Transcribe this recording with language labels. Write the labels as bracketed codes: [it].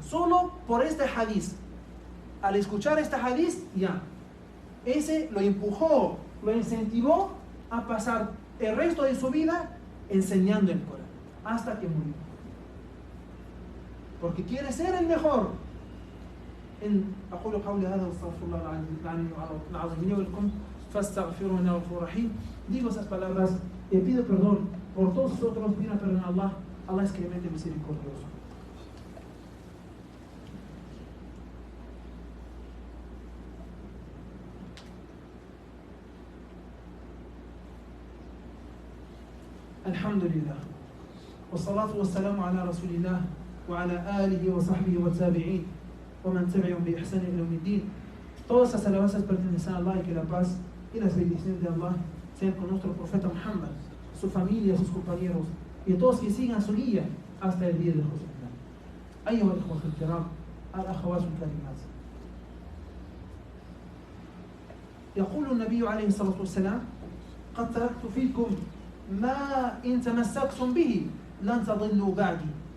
[es] Solo por este hadiz. Al escuchar este hadiz, ya. Ese lo empujó, lo incentivó a pasar el resto de su vida enseñando el Corán, hasta que murió. Porque quiere ser el mejor. [ar] أقول قولي هذا واستغفر الله العظيم لي ولكم فاستغفروه إنه غفور رحيم. [es] Digo esas palabras y pido perdón por todos nosotros. Pido perdón a Allah. Allah es clemente misericordioso. [ar] الحمد لله والصلاة والسلام على رسول الله وعلى آله وصحبه والتابعين ومن تبعهم بإحسان إلى يوم الدين. [es] Todas las alabanzas pertenecen a Allah y que la paz y las bendiciones de Allah sean con nuestro profeta Muhammad, su familia, sus compañeros y todos que sigan su guía hasta el día del juicio final. [ar] أيها الإخوة الكرام الأخوات الكريمات، يقول النبي عليه الصلاة والسلام: قد تركت فيكم ما إن تمسكتم به لن تضلوا بعدي.